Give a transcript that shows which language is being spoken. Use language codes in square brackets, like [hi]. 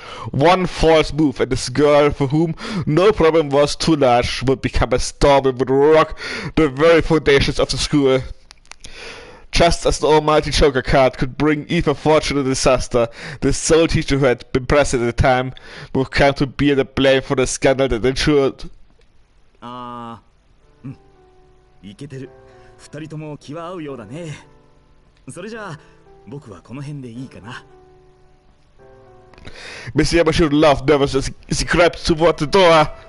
[en] One false move and this girl, for whom no problem was too large, would become a storm and would rock the very foundations of the school. Just as the almighty Joker card could bring even fortune and disaster, the sole teacher who had been present at the time would come to bear the blame for the scandal that ensued. [ja] イケてる。二人とも気は合うようだね。それじゃあ僕はこの辺でいいかな。 [en] Mr. Yamashiro laughed nervously as he crept toward the door.